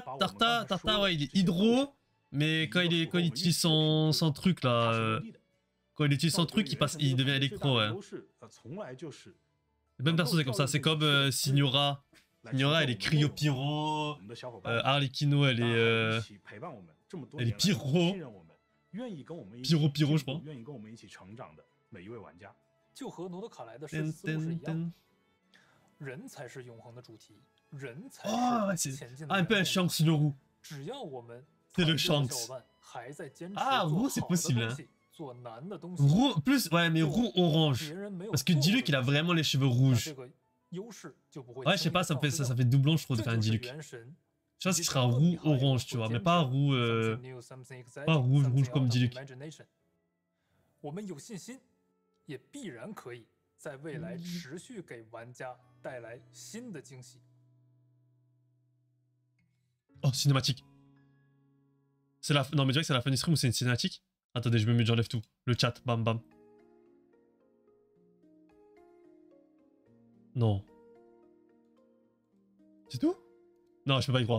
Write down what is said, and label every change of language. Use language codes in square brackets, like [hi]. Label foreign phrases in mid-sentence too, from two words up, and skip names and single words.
[fr] Tarta ouais il est hydro, mais quand il utilise son truc là... Quand il utilise son truc, il devient électro, ouais. Même perso, c'est comme ça. C'est comme Signora. Signora, elle est Cryo Pyro. Harlequino, elle est Pyro. Pyro, je crois. [zh] 就和诺德卡莱的设计思路是一样的，人才是永恒的主题，人才是前进的。 [fr] Un peu un Shanks le roux. [zh] 只要我们 [fr] C'est le Shanks. Ah, roux, c'est possible. Hein. Roux, plus, ouais, mais roux orange. Parce que Diluc, il a vraiment les cheveux rouges. Ouais, je sais pas, ça fait doublon, je trouve, de faire un Diluc. Je pense qu'il sera roux orange, tu vois, mais pas roux, pas rouge comme Diluc. [zh] 我们有信心，也必然可以在未来持续给玩家带来新的惊喜。 [fr] Oh, cinématique. C'est la... Non, mais tu vois que c'est la fin du stream ou c'est une cinématique? Attendez, je me mute, j'enlève tout. Le chat, bam bam. Non. C'est tout? Non, je peux pas y croire.